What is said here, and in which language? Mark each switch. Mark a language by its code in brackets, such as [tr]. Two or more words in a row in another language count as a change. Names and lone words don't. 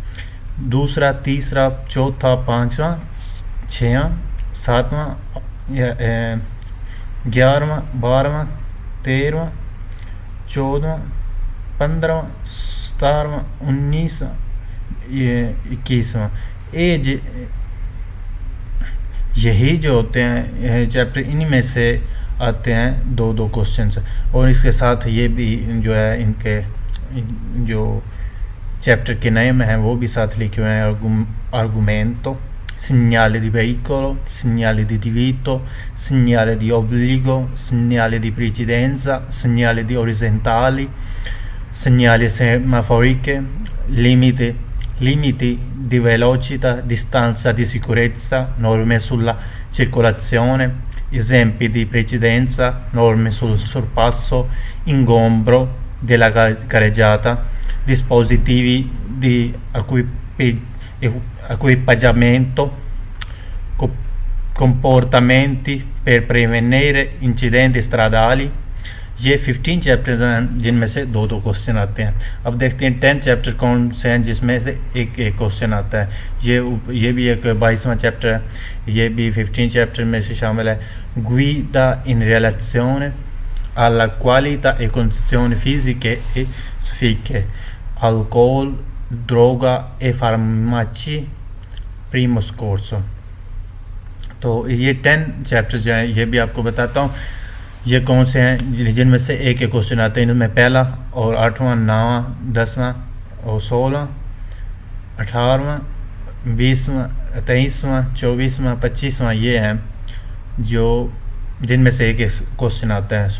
[ur] دوسرا, تیسرا, چوتھا, 5واں, 6واں, 7واں, 11واں, 12واں, 13واں, 14واں, 15واں, 17واں, 19واں, 21واں, یہی جو ہوتے ہیں چیپٹر, انہی میں سے آتے ہیں 2 کوشچنس. اور اس کے ساتھ یہ بھی جو ہے ان کے جو چیپٹر کے نیم ہیں وہ بھی ساتھ لکھے ہوئے ہیں. [it] آرگومنٹو, segnale di pericolo, segnale di divieto, segnale di obbligo, segnale di precedenza, segnali di orizzontali, segnali semaforiche, limiti di velocità, distanza di sicurezza, norme sulla circolazione, esempi di precedenza, norme sul sorpasso, ingombro della carreggiata, dispositivi di equipaggiamento, comportamenti per prevenire incidenti stradali, [ur] یہ 15 چیپٹرز ہیں جن میں سے 2 کوسچن آتے ہیں. اب دیکھتے ہیں 10 چیپٹر کون سے ہیں جس میں سے ایک کوسچن آتا ہے. یہ بھی ایک 22واں چیپٹر ہے, یہ بھی 15 چیپٹر میں سے شامل ہے. [it] Guida in relazione alla qualità e condizioni fisiche e psichiche, alcol, droga e farmaci, primo scorso. [ur] تو یہ 10 چیپٹر جو ہیں یہ بھی آپ کو بتاتا ہوں یہ کون سے ہیں جن میں سے ایک کوسچن آتے ہیں. ان میں پہلا اور 8واں 9واں 10واں اور 16واں 18واں 20واں 23واں 24واں 25واں یہ ہیں جو جن میں سے ایک کوسچن آتا ہے.